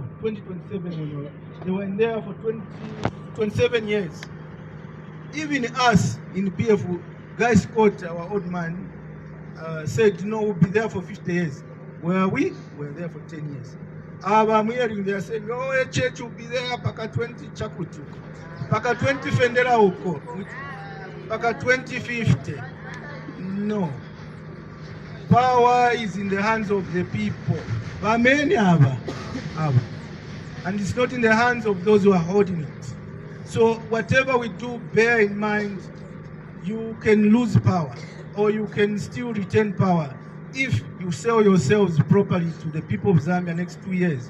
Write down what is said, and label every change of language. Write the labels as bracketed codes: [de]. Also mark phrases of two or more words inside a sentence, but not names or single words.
[en] 2027, they were in there for 27 years. Even us in PF, Guy Scott, our old man, said, no, we'll be there for 50 years. Where are we? We're there for 10 years. I'm hearing they are saying, no, a church will be there, [bem] paka 20 chakutu, paka 20 fendera uko, paka 2050. [en] No. Power is in the hands of the people. and it's not in the hands of those who are holding it. So whatever we do, bear in mind, you can lose power or you can still retain power if you sell yourselves properly to the people of Zambia next 2 years.